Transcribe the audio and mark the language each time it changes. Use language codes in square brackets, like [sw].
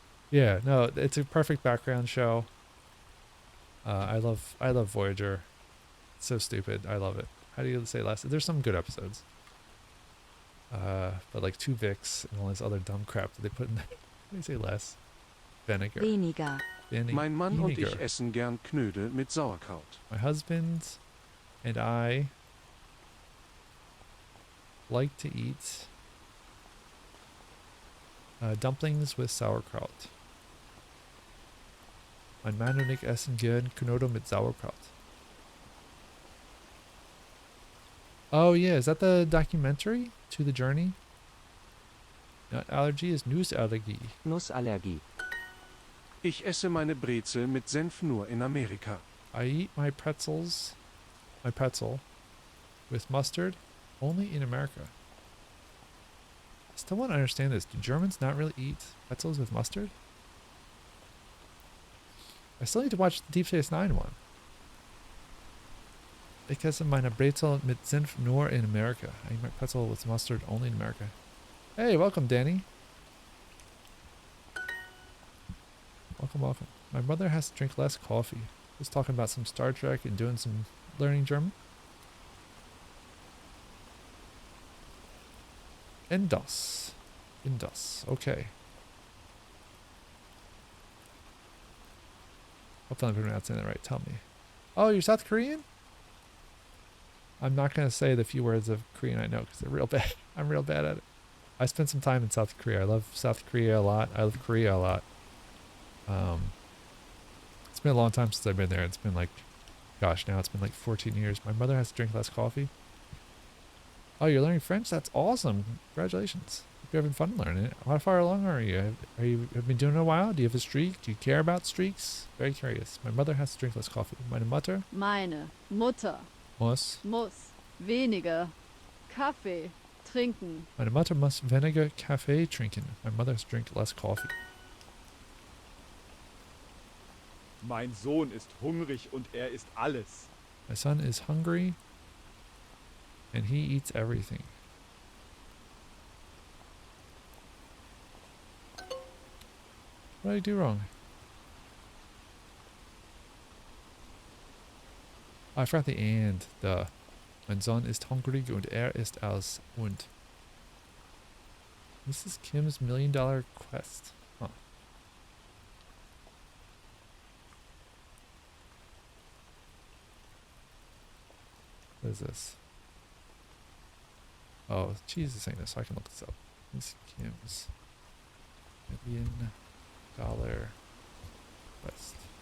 [en] Yeah, no, it's a perfect background show. I love Voyager. It's so stupid. I love it. How do you say less? There's some good episodes. But like 2 Vicks and all this other dumb crap that they put in there. How do you say less? Vinegar. [de] Weniger. Mein Mann und ich [en] Vinegar. [de] essen gern Knödel mit Sauerkraut. [en] My husband and I like to eat dumplings with sauerkraut. [de] Mein Mann und ich essen gern Knödel mit Sauerkraut. [en] Oh yeah, is that the documentary to the journey? Not allergy is Nussallergie. [de] Nussallergie. Ich esse meine Brezel mit Senf nur in Amerika. [en] I eat my pretzel with mustard only in America. I still want to understand this. Do Germans not really eat pretzels with mustard? I still need to watch the Deep Space Nine one. [de] Ich esse meine Brezel mit Senf nur in America. [en] I eat my pretzel with mustard only in America. Hey, welcome, Danny. Welcome. My mother has to drink less coffee. Just talking about some Star Trek and doing some learning German. Indos. Okay. Hopefully I'm pronouncing that right. Tell me. Oh, you're South Korean? I'm not going to say the few words of Korean I know because they're real bad. I'm real bad at it. I spent some time in South Korea. I love South Korea a lot. I love Korea a lot. It's been a long time since I've been there. It's been like, gosh, now it's been like 14 years. My mother has to drink less coffee. Oh, you're learning French? That's awesome. Congratulations. Hope you're having fun learning it. How far along are you? Have you been doing it a while? Do you have a streak? Do you care about streaks? Very curious. My mother has to drink less coffee. [de] Meine Mutter Meine Mutter muss weniger Kaffee trinken. Meine Mutter muss weniger Kaffee trinken. [en] My mother has to drink less coffee. [de] Mein Sohn ist hungrig und isst alles. [en] My son is hungry and he eats everything. What did I do wrong? Oh, I forgot the and. Duh. [de] Mein Sohn ist hungrig und isst alles. Und. [en] This is Kim's $1 million quest. Huh. What is this? Oh, cheese is saying this, so I can look this up. Miss Kim's $1 million quest.